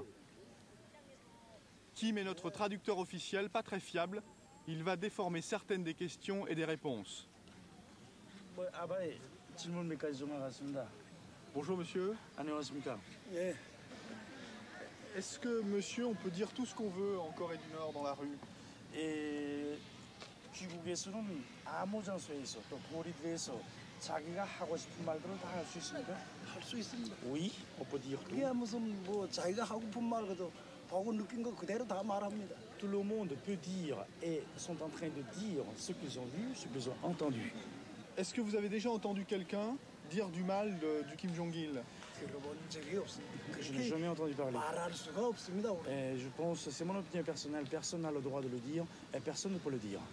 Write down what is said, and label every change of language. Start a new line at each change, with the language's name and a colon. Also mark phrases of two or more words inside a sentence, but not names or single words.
French: Kim est notre traducteur officiel, pas très fiable. Il va déformer certaines des questions et des réponses. Bonjour monsieur. Est-ce que monsieur, on peut dire tout ce qu'on veut en Corée du Nord dans la rue?
Korean: 귀국에서는 아무 장소에서 또 고립돼서 자기가 하고 싶은 말들을 다 할 수 있습니까? 할 수 있습니다.
French: Oui, on peut dire tout.
Korean: 그게 무슨 뭐 자기가 하고픈 말 그도 보고 느낀 거 그대로 다 말합니다.
French: Tout le monde peut dire et sont en train de dire ce qu'ils ont vu, ce qu'ils ont entendu. Est-ce que vous avez déjà entendu quelqu'un dire du mal du Kim Jong-il? Je n'ai jamais entendu parler. Et je pense, c'est mon opinion personnelle, personne n'a le droit de le dire et personne ne peut le dire.